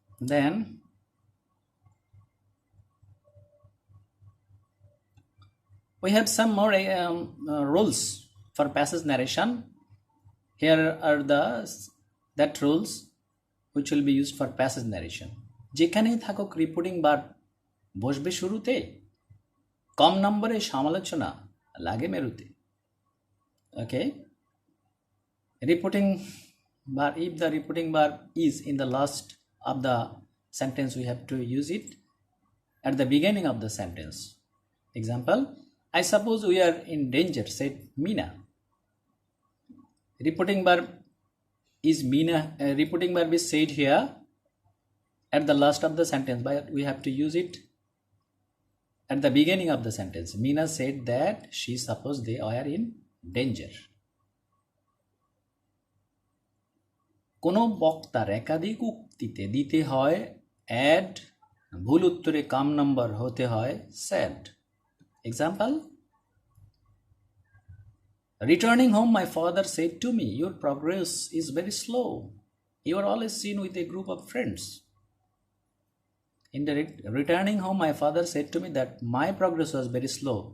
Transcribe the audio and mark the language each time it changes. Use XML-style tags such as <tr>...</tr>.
<en>Then We have some more rules for passage narration. Here are that rules which will be used for passage narration.</en> <bn>যেখানেই থাকুক reporting verb বসবে শুরুতে, কম নম্বরে সমালোচনা লাগে মেরুতে।</bn> <en>Okay, reporting verb, if the reporting verb is in the last of the sentence, we have to use it at the beginning of the sentence. Example, I suppose we are in danger, said Meena. Reporting verb is Meena. Reporting verb is said here at the last of the sentence, but we have to use it at the beginning of the sentence. Meena said that she supposed they are in danger.</en> <bn>কোনো বক্তার একাধিক উক্তিতে দিতে হয় add, ভুল উত্তরে কম নম্বর হতে হয় sad.</bn> <en>Example, returning home my father said to me, your progress is very slow, you are always seen with a group of friends. In the returning home my father said to me that my progress was very slow.</en>